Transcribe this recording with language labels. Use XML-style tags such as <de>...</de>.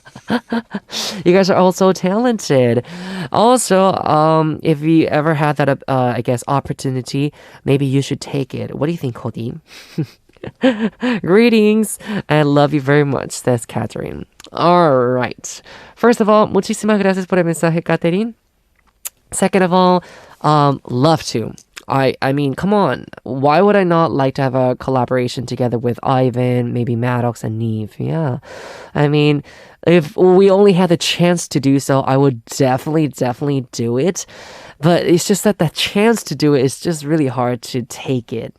<en>You guys are all so talented. Also, if you ever had that, I guess, opportunity, maybe you should take it. What do you think, Jodi? Greetings and love you very much, says Katherine. Alright. First of all,</en> <es>muchísimas gracias por el mensaje, Katherine.</es> <en>Second of all, love to. I mean, come on. Why would I not like to have a collaboration together with Ivan, maybe Maddox and NIve? Yeah. I mean, if we only had the chance to do so, I would definitely do it. But it's just that chance to do it is just really hard to take it.</en>